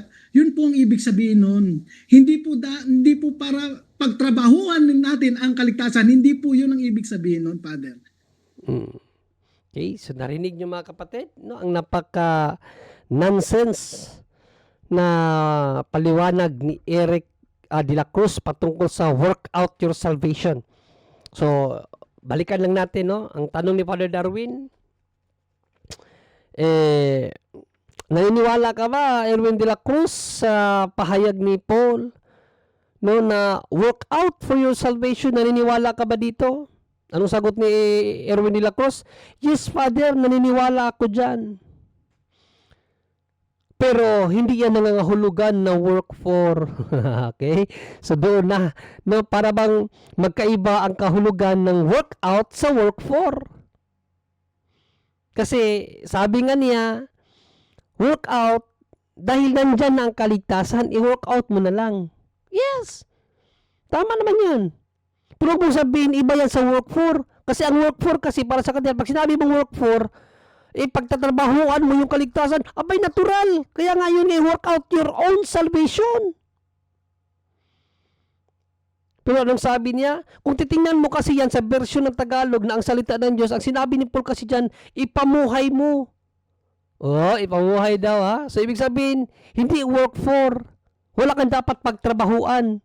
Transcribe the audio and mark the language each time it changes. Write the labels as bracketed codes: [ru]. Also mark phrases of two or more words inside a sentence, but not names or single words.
[tl] Yun po ang ibig sabihin nun. Hindi po para pagtrabahuan natin ang kaligtasan, hindi po yun ang ibig sabihin nun, Father. Okay, so narinig nyo mga kapatid, no? Ang napaka-nonsense na paliwanag ni Eric de la Cruz patungkol sa [en] work out your salvation. [tl] So, balikan lang natin, no? Ang tanong ni Father Darwin, naniniwala ka ba, Erwin de la Cruz, sa pahayag ni Paul, no, na [en] work out for your salvation? [tl] Naniniwala ka ba dito? Anong sagot ni Erwin de la Cruz? Yes, Father, naniniwala ako dyan. Pero hindi yan nangangahulugan na [en] work for. [tl] Okay? So doon na, no, para bang magkaiba ang kahulugan ng workout sa [en] work for. [tl] Kasi sabi nga niya, workout, dahil nandyan na ang kaligtasan, i-workout mo na lang. Yes! Tama naman yan. Pero kung sabihin, iba yan sa [en] work for. [tl] Kasi ang [en] work for [tl] kasi para sa kanila, pag sinabi mong [en] work for, [tl] pagtatrabahuan mo yung kaligtasan, abay natural. Kaya nga yun [en] work out your own salvation. [tl] Pero anong sabi niya? Kung titingnan mo kasi yan sa version ng Tagalog na ang salita ng Diyos, ang sinabi ni Paul kasi dyan, ipamuhay mo. Oh, ipamuhay daw ha. So ibig sabihin, hindi [en] work for. [tl] Wala kang dapat pagtrabahuan.